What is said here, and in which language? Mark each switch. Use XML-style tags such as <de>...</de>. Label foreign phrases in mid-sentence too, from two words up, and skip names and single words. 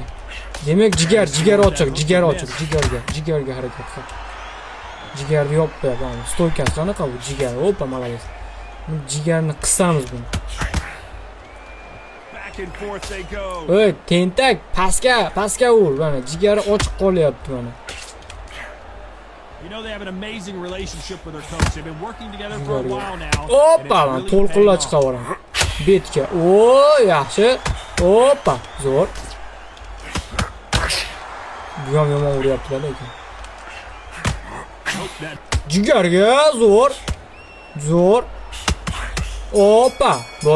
<uz>Demak, jigar ochiq, jigarga harakat qil. Jigarni yopib qo'yapman. Stoykasi qanaqa bu jigar? Hoppa, malades. Jigarni qissamiz buni. Oy, tentak, pastga ur, mana jigari ochiq qolyapti mana.</uz> <en>You know they have an amazing relationship with their coach. They've been working together for a while now.</en> <uz>Hoppa, to'lqinlar chiqaveram. Betga. O, yaxshi. Hoppa, zo'r. Bu ham yomon uryaptilar lekin. Jigarga zo'r. Hoppa. Bo'ldi.</uz>